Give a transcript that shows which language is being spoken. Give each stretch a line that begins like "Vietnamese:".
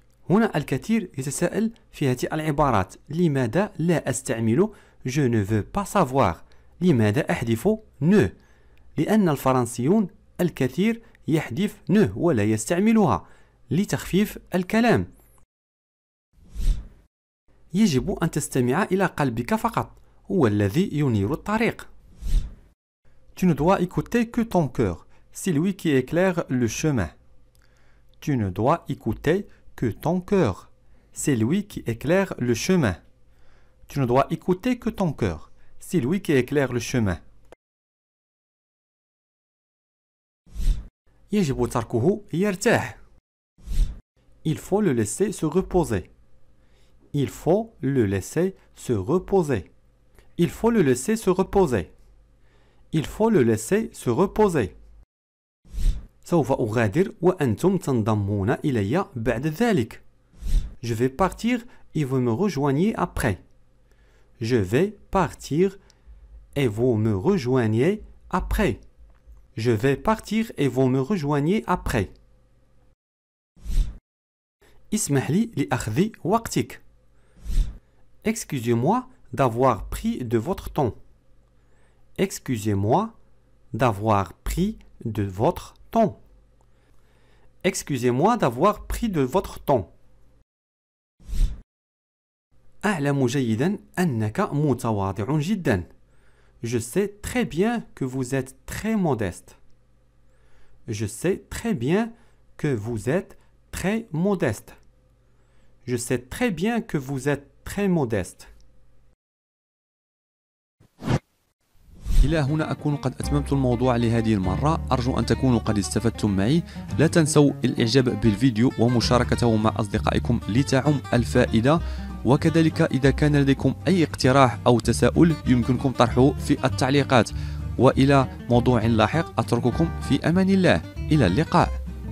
Arabic: هنا الكثير يتساءل في هذه العبارات. لماذا لا أستعمل
French: je ne veux pas savoir؟
Arabic: لماذا أحذف ne؟ لأن الفرنسيون الكثير يحذف ne ولا يستعملها لتخفيف الكلام. يجب أن تستمع إلى قلبك فقط. هو الذي ينير الطريق.
French: Tu ne dois écouter que ton cœur. C'est lui qui éclaire le chemin. Tu ne dois écouter que ton cœur. C'est lui qui éclaire le chemin. Tu ne dois écouter que ton cœur. C'est lui qui éclaire le chemin.
Arabic: يجب تركه يرتاح.
French: Il faut le laisser se reposer. Il faut le laisser se reposer. Il faut le laisser se reposer. Il faut le laisser se reposer.
Arabic: سوف أغادر وأنتم تنضمون إلي بعد ذلك.
French: Je vais partir et vous me rejoignez après. Je vais partir et vous me rejoignez après. Je vais partir et vous me rejoignez après.
Arabic: اسمح لي لأخذ وقتك.
French: Excusez-moi d'avoir pris de votre temps. Excusez-moi d'avoir pris de votre temps. Excusez-moi d'avoir pris de votre temps.
Arabic: أعلم جيدا أنك متواضع جدا.
French: Je sais très bien que vous êtes très modeste. Je sais très bien que vous êtes très modeste. Je sais très bien que vous êtes très modeste.
Arabic: إلى هنا أكون قد أتممت الموضوع لهذه المرة. أرجو أن تكونوا قد استفدتم معي. لا تنسوا الإعجاب بالفيديو ومشاركته مع أصدقائكم لتعم الفائدة. وكذلك إذا كان لديكم أي اقتراح أو تساؤل يمكنكم طرحه في التعليقات. وإلى موضوع لاحق أترككم في أمان الله. إلى اللقاء.